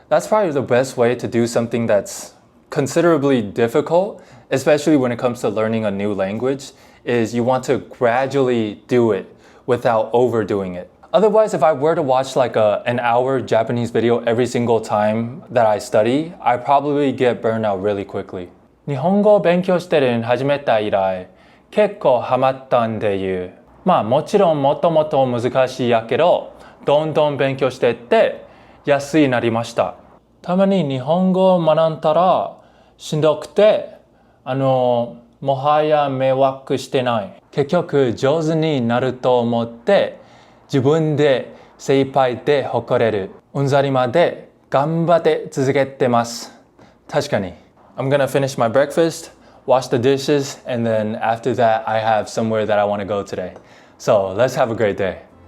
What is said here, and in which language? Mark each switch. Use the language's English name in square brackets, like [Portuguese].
[English] That's probably the best way to do something that's considerably difficult, especially when it comes to learning a new language, is you want to gradually do it without overdoing it. Otherwise, if I were to watch like an hour Japanese video every single time that I study, I probably get burned out really quickly. [Japanese] 日本語を勉強してるの始めた以来、結構ハマったんでいう。まあもちろんもともと難しいやけど、どんどん勉強していって安いなりました。たまに日本語を学んだらしんどくて、もはや迷惑してない。結局上手になると思って自分で精一杯で誇れる。うんざりまで頑張って続けてます。確かに。 [English] I'm gonna finish my breakfast, wash the dishes, and then after that I have somewhere that I want to go today. So let's have a great day.